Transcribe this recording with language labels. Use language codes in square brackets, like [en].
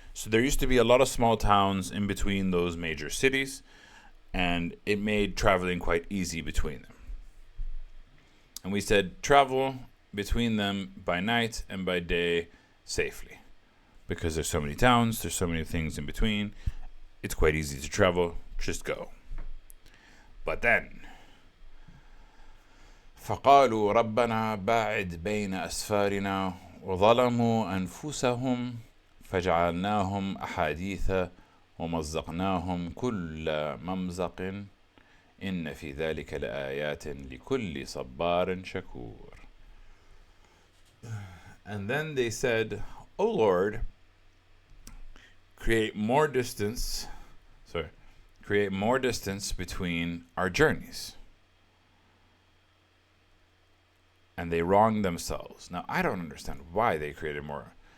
[en] So there used to be a lot of small towns in between those major cities, and it made traveling quite easy between them. And we said travel between them by night and by day safely, because there's so many towns, there's so many things in between. It's quite easy to travel. Just go. But then [ar] فقالوا ربنا باعد بين أسفارنا وظلموا أنفسهم فجعلناهم أحاديث ومزقناهم كل ممزق إن في ذلك لآيات لكل صبار شكور. [en] And then they said, "Oh Lord, create more distance. Create more distance between our journeys." And they wronged themselves. Now, I don't understand why they created more.